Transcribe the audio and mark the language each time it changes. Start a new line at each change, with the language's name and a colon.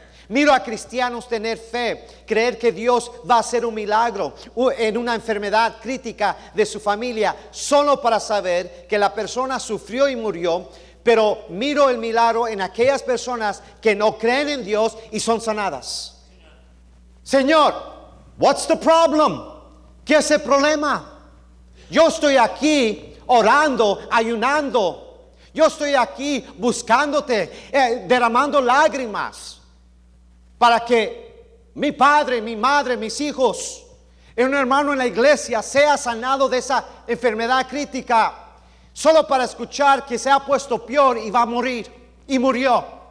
Spanish: Miro a cristianos tener fe, creer que Dios va a hacer un milagro en una enfermedad crítica de su familia, solo para saber que la persona sufrió y murió, pero miro el milagro en aquellas personas que no creen en Dios y son sanadas. Señor,
English: what's the problem?
Spanish: ¿Qué es el problema? Yo estoy aquí orando, ayunando. Yo estoy aquí buscándote, derramando lágrimas para que mi padre, mi madre, mis hijos, un hermano en la iglesia sea sanado de esa enfermedad crítica, solo para escuchar que se ha puesto peor y va a morir. Y murió.